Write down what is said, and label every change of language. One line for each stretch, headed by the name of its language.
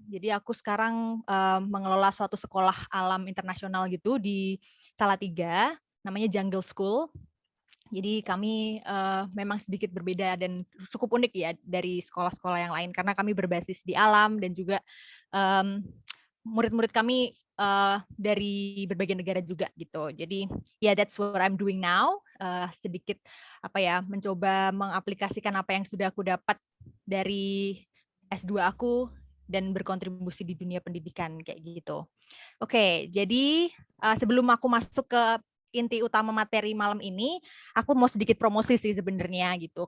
Indonesian: Jadi aku sekarang mengelola suatu sekolah alam internasional gitu di Salatiga, namanya Jungle School. Jadi kami memang sedikit berbeda dan cukup unik ya dari sekolah-sekolah yang lain karena kami berbasis di alam dan juga murid-murid kami dari berbagai negara juga gitu. Jadi ya
English: that's what I'm doing now.
Indonesian: Sedikit mencoba mengaplikasikan apa yang sudah aku dapat dari S2 aku dan berkontribusi di dunia pendidikan kayak gitu. Oke, jadi sebelum aku masuk ke inti utama materi malam ini, aku mau sedikit promosi sih sebenarnya gitu.